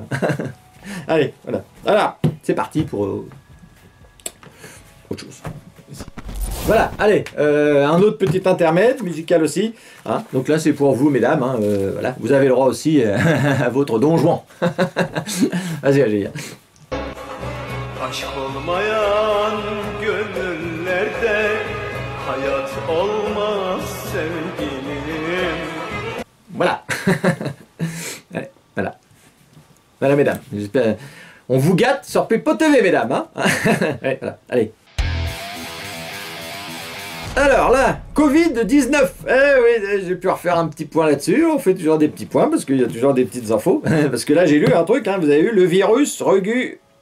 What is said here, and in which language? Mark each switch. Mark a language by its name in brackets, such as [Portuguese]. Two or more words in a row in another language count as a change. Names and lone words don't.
[French] Allez, voilà. Voilà, c'est parti pour autre chose. Voilà, allez, un autre petit intermède, musical aussi. Hein. Donc là, c'est pour vous, mesdames. Hein, voilà. Vous avez le droit aussi à votre Don Juan. Vas-y, allez. [Turkish] Aşk olmayan gönüllerde hayat olmaz sevgilim. [French] Voilà. Allez, voilà. Voilà, mesdames. On vous gâte sur Pipo TV, mesdames. Hein. Allez, voilà, allez. Alors là, Covid-19, oui, j'ai pu refaire un petit point là-dessus, on fait toujours des petits points, parce qu'il y a toujours des petites infos, parce que là j'ai lu un truc, hein, vous avez vu, le virus recule.